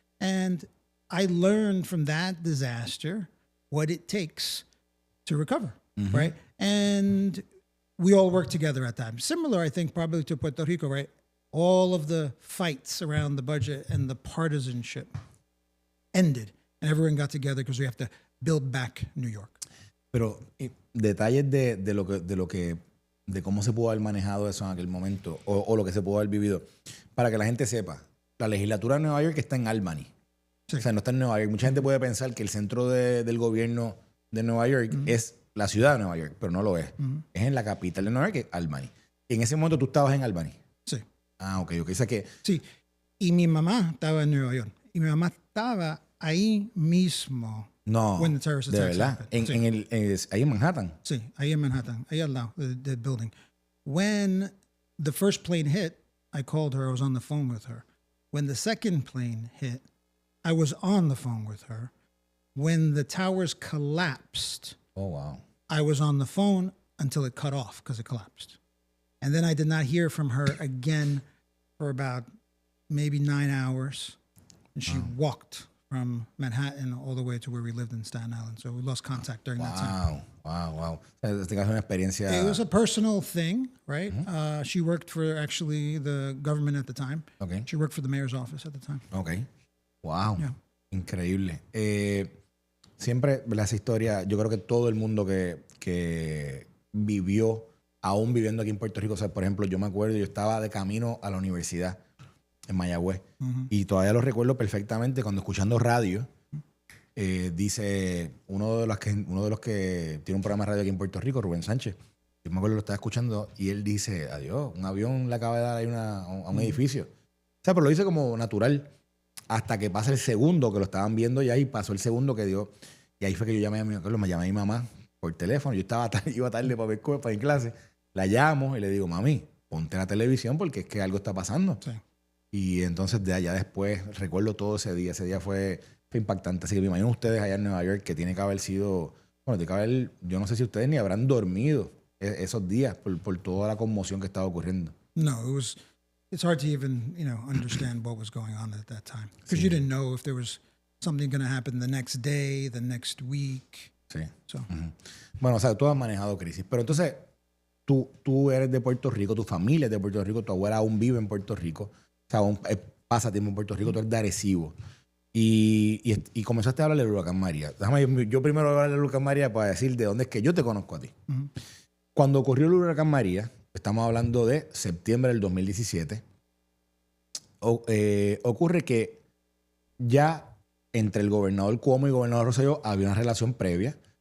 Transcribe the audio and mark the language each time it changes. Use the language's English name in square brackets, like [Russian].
[English] And I learned from that disaster what it takes to recover, right? And we all worked together at that time. Similar, I think, probably to Puerto Rico, right? All of the fights around the budget and the partisanship ended, and everyone got together because we have to build back New York. [Spanish] Pero detalles de cómo se pudo haber manejado eso en aquel momento o lo que se pudo haber vivido, para que la gente sepa. La legislatura de Nueva York está en Albany. Sí. O sea, no está en Nueva York. Mucha gente puede pensar que el centro del gobierno de Nueva York es la ciudad de Nueva York, pero no lo es. Es en la capital de Nueva York, que es Albany. Y en ese momento tú estabas en Albany. Sí. Ah, ok. O sea que... Sí. Y mi mamá estaba en Nueva York. Y mi mamá estaba ahí mismo. No, [English] When the terrorist [Spanish] de [English] attacks [Spanish] verdad. [English] happened. [Spanish] Sí. Ahí en Manhattan. Sí, ahí en Manhattan, ahí al lado, [English] the building. When the first plane hit, I called her. I was on the phone with her. When the second plane hit, I was on the phone with her. When the towers collapsed, Oh, wow. I was on the phone until it cut off because it collapsed. And then I did not hear from her again for about maybe 9 hours. And she walked from Manhattan all the way to where we lived in Staten Island. So we lost contact during that time. [Spanish] Wow. Este caso es una experiencia. [English] It was a personal thing, right? She worked for actually the government at the time. Okay. She worked for the mayor's office at the time. Ok. Wow. Yeah. [Spanish] Increíble. Siempre, ¿verdad? Esa historia, yo creo que todo el mundo que vivió, aún viviendo aquí en Puerto Rico, o sea, por ejemplo, yo me acuerdo, yo estaba de camino a la universidad en Mayagüez y todavía lo recuerdo perfectamente cuando escuchando radio, dice uno de los que tiene un programa de radio aquí en Puerto Rico, Rubén Sánchez, yo me acuerdo lo estaba escuchando y él dice, adiós, un avión le acaba de dar ahí a un edificio. O sea, pero lo dice como natural. Hasta que pasa el segundo, que lo estaban viendo ya, y pasó el segundo que dio. Y ahí fue que yo llamé a mi mamá por teléfono. Yo iba tarde para mi clase. La llamo y le digo, mami, ponte la televisión porque es que algo está pasando. Sí. Y entonces de allá después, recuerdo todo ese día. Ese día fue impactante. Así que me imagino ustedes allá en Nueva York que tiene que haber sido... Bueno, tiene que haber... Yo no sé si ustedes ni habrán dormido esos días por toda la conmoción que estaba ocurriendo. [English] No, it's hard to even, understand what was going on at that time. Because you didn't know if there was something going to happen the next day, the next week. [Spanish] Sí. [English] So. [Spanish] Bueno, o sea, tú has manejado crisis. Pero entonces, tú eres de Puerto Rico, tu familia es de Puerto Rico, tu abuela aún vive en Puerto Rico. O sea, aún pasa tiempo en Puerto Rico, tú eres de Arecibo. Y comenzaste a hablar del huracán María. Yo primero voy a hablar del huracán María para decir de dónde es que yo te conozco a ti. Cuando ocurrió el huracán María, estamos hablando de septiembre del 2017, ocurre que ya entre el gobernador Cuomo y el gobernador Rosselló había una relación previa.